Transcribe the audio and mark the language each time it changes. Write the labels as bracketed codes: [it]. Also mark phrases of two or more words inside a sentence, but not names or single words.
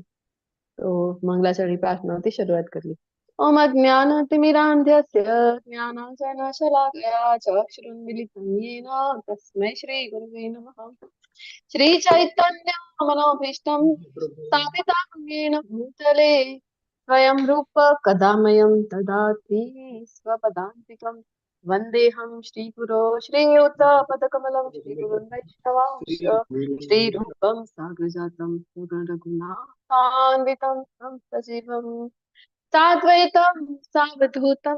[gu] તો મંગલાચરણી પ્રાર્થનાથી શરૂઆત કરીએ. [sa] ઓમ અજ્ઞાનતિમિરાન્ધસ્ય જ્ઞાનાંજનશલાકયા ચક્ષુરુન્મિલિतं येन તસ્मै શ્રી ગુરવે નમઃ. શ્રી ચૈતન્ય મનોભીષ્ટં સ્થાપિतं येन भूतले स्वयं रूप कदामयं ददाति स्वपदान्तिकं वन्देऽहं श्रीगुरो श्रीयुतपदकमलं श्रीगुरुं वैष्णवांश्च श्रीरूपं साग्रजातं रघुनाथान्वितं तं सजीवं साद्वैतं सावधूतं